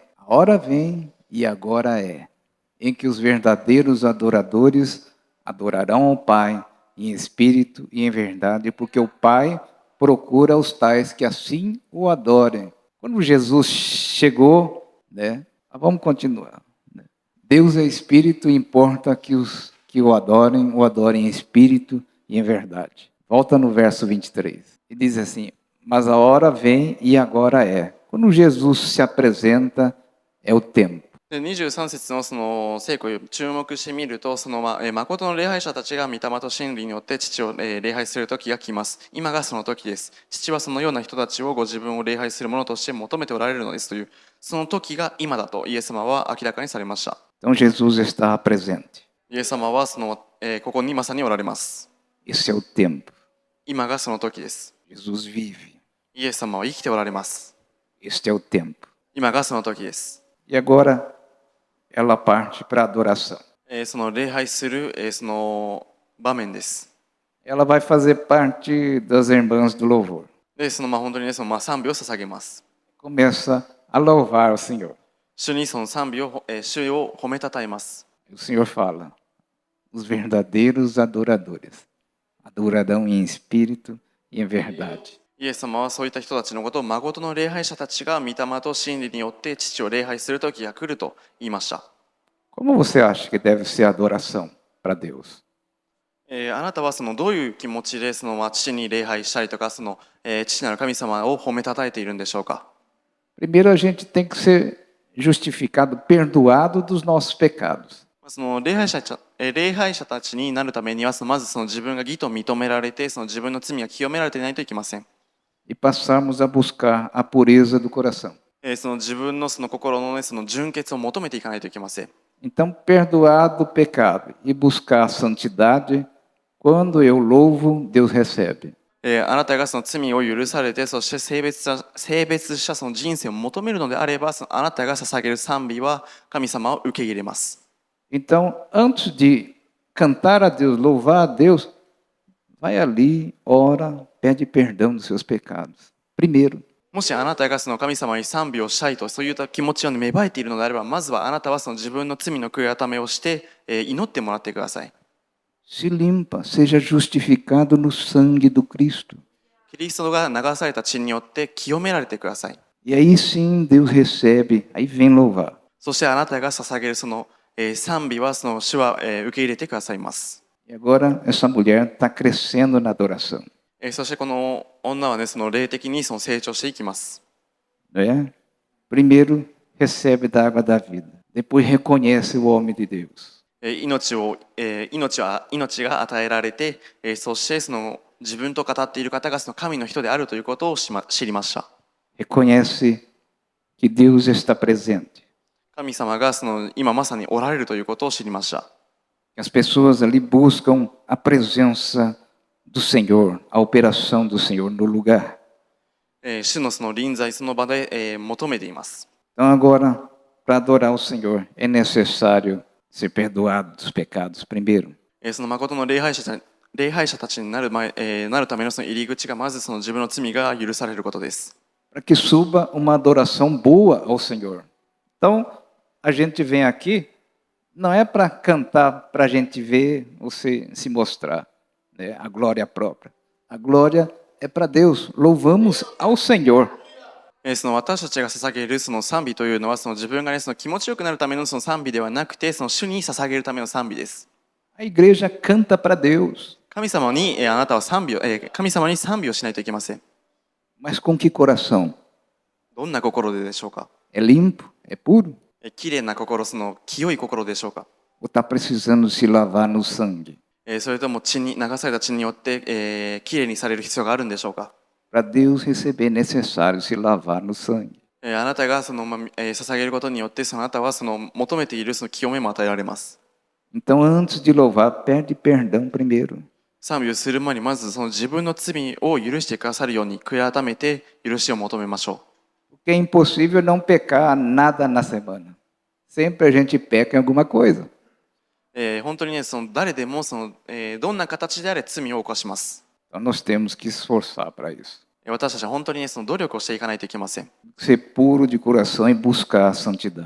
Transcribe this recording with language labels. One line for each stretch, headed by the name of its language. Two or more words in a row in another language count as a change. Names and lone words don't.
Portuguese: A hora vem e agora é. Em que os verdadeiros adoradores adorarão ao Pai em espírito e em verdade, porque o Pai procura os tais que assim o adorem. Quando Jesus chegou, né? Vamos continuar. Né? Deus é espírito e importa que os que o adorem em espírito e em verdade. Volta no verso 23. E diz assim: mas a hora vem e agora é. Quando Jesus se apresenta, é o tempo.
Japanese: で23節のその聖句を注目してみると、その誠の礼拝者たちが御霊と真理によって父を礼拝する時が来ます。今がその時です。父はそのような人たちをご自分を礼拝する者として求めておられるのですという、その時が今だとイエス様は明らかにされました。
Portuguese: Então Jesus está presente.
Japanese: イエス様はその、ここにまさにおられます。
Portuguese: Esse é o tempo.
Japanese: 今がその時です。
Portuguese: Jesus vive.
Japanese: イエス様は生きておられます。
Portuguese: Este é o tempo.
Japanese: 今がその時です。
Portuguese: E agora ela parte para a adoração.
Japanese: その礼拝する、その場面です。
Portuguese: Ela vai fazer parte das irmãs do louvor.
Japanese: で、本当にね、賛美を捧げます。
Portuguese: Começa a louvar o Senhor.
Japanese: 主にその賛美を、主を褒めたたえます。
Portuguese: O Senhor fala, os verdadeiros adoradores adorarão em espírito e em verdade.
Japanese: イエス様はそういった人たちのことを誠の礼拝者たちが御霊と真理によって父を礼拝する時が来ると言いました。
Portuguese: Como você acha que deve ser a adoração para Deus?
Japanese: あなたはどういう気持ちで父に礼拝したりとか父なる神様を褒めたたえているんでしょうか。
Portuguese: Primeiro a gente tem que ser justificado, perdoado dos nossos pecados.
Japanese: 礼拝者たちになるためにはまず自分が義と認められて自分の罪が清められていないといけません。
Portuguese: E passarmos a buscar a pureza do coração.
Japanese: 自分の心の、純潔を求めていかないといけません。
Portuguese: Então, perdoado o pecado e buscar a santidade, quando eu louvo, Deus recebe.
Japanese: あなたが罪を許されて、そして性別した人生を求めるのであれば、あなたが捧げる賛美は神様を受け入れます。
Portuguese: Então, antes de cantar a Deus, louvar a Deus, vai ali, ora, pede perdão dos seus pecados. Primeiro.
Japanese: もしあなたが神様に賛美をしたいと、そういった気持ちを芽生えているのであれば、まずはあなたは自分の罪の悔い改めをして、祈ってもらってください。
Portuguese: Se limpa, seja justificado no sangue do Cristo.
Japanese: キリストが流された血によって清められてください。
Portuguese: E aí sim Deus recebe, aí vem louvar.
Japanese: そしてあなたが捧げる賛美は主は受け入れてくださいます。
Portuguese: E agora essa mulher está crescendo na adoração.
Japanese: そしてこの女はね、霊的に成長していきます。
Portuguese: Né? Primeiro recebe da água da vida, depois reconhece o homem de Deus.
Japanese: 命が与えられて、そして自分と語っている方が神の人であるということを知りました。
Portuguese: Reconhece que Deus está presente.
Japanese: 神様が今まさにおられるということを知りました。
Portuguese: As pessoas ali buscam a presença do Senhor, a operação do Senhor no lugar.
Japanese: 主の臨在その場で求めています。
Portuguese: Então agora, para adorar o Senhor, é necessário ser perdoado dos pecados primeiro.
Japanese: その誠の礼拝者たちになるための入り口がまず自分の罪が許されることです。
Portuguese: Para que suba uma adoração boa ao Senhor. Então, a gente vem aqui, não é para cantar, para a gente ver você se mostrar, né? A glória própria. A glória é para Deus. Louvamos ao Senhor.
Japanese: 私たちが捧げる賛美というのは自分が、気持ちよくなるための賛美ではなくて主に捧げるための賛美です。
Portuguese: A igreja canta para Deus.
Japanese: 神様にあなたは神様に賛美をしないといけません。
Portuguese: Mas com que coração?
Japanese: どんな心でしょうか。
Portuguese: É limpo? É puro?
Japanese: きれいな心、清い心でしょうか。
Portuguese: Ou está precisando se lavar no sangue?
Japanese: それとも流された血によって、きれいにされる必要があるんでしょうか。
Portuguese: Para Deus receber é necessário se lavar no sangue.
Japanese: あなたが捧げることによってあなたは求めている清めも与えられます。
Portuguese: Então, antes de louvar, pede perdão primeiro.
Japanese: 賛美をする前にまず自分の罪を許してくださるように悔い改めて許しを求めましょう。
Portuguese: Porque é impossível não pecar nada na semana. Sempre a gente peca em alguma coisa.
Japanese: 本当にね、誰でもどんな形であれ罪を犯します。
Portuguese: Então nós temos que esforçar para isso.
Japanese: 私たちは本当にね、努力をしていかないといけません。
Portuguese: Ser puro de coração e buscar a santidade.